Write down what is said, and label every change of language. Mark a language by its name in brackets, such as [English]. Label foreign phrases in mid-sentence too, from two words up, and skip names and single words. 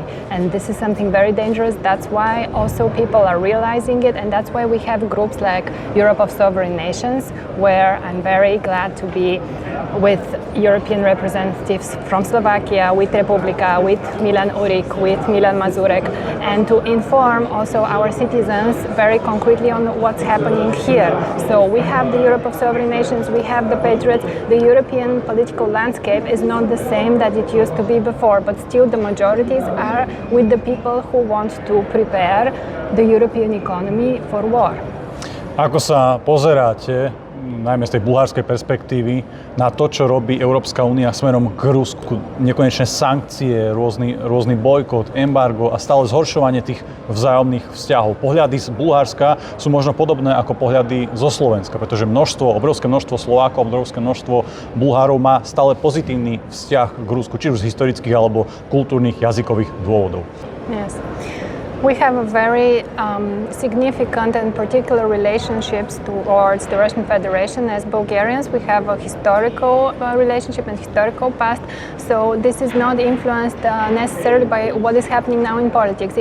[English] And this is something very dangerous. That's why also people are realizing it, and that's why we have groups like Europe of Sovereign Nations, where I'm very glad to be with European representatives from Slovakia, with Republika, with Milan Urik, with Milan Mazurek, and to inform also our citizens very concretely on what's happening here. So we have the Europe of Sovereign Nations, we have the Patriots. The European political landscape is not the same that it used to be before, but still the majorities are with the people who want to prepare the European economy for war. [Slovak] Ako sa pozeráte, najmä z tej bulharskej perspektívy, na to, čo robí Európska únia smerom k Rusku? Nekonečné sankcie, rôzny bojkot, embargo a stále zhoršovanie tých vzájomných vzťahov. Pohľady z Bulharska sú možno podobné ako pohľady zo Slovenska, pretože obrovské množstvo Slovákov, obrovské množstvo Bulhárov má stále pozitívny vzťah k Rusku, či už z historických alebo kultúrnych jazykových dôvodov. [English] Yes. We have a very significant and particular relationships towards the Russian Federation. As Bulgarians, we have a historical relationship and historical past. So this is not influenced necessarily by what is happening now in politics.